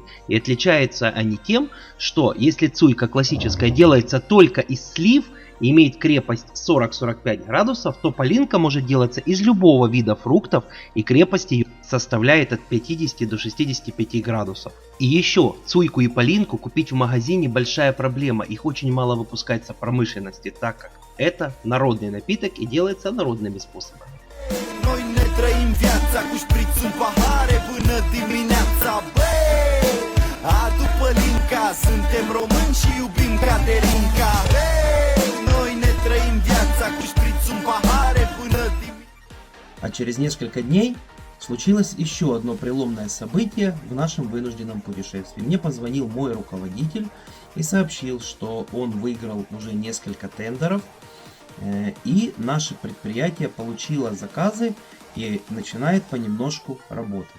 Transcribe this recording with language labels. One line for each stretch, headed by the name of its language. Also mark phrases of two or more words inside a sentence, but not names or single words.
Russian: И отличаются они тем, что если цуйка классическая делается только из слив и имеет крепость 40-45 градусов, то полинка может делаться из любого вида фруктов, и крепость ее составляет от 50 до 65 градусов. И еще, цуйку и полинку купить в магазине большая проблема, их очень мало выпускается в промышленности, так как это народный напиток и делается народными способами.
Romanian: Noi ne trăim viața cu șpriț în pahare până dimineața, băi! Adu pălinca, suntem români și iubim Caterinca, băi! Noi ne trăim viața cu șpriț în pahare până dimineața.
Russian: А через несколько дней случилось еще одно преломное событие в нашем вынужденном путешествии. Мне позвонил мой руководитель и сообщил, что он выиграл уже несколько тендеров, и наше предприятие получило заказы и начинает понемножку работать.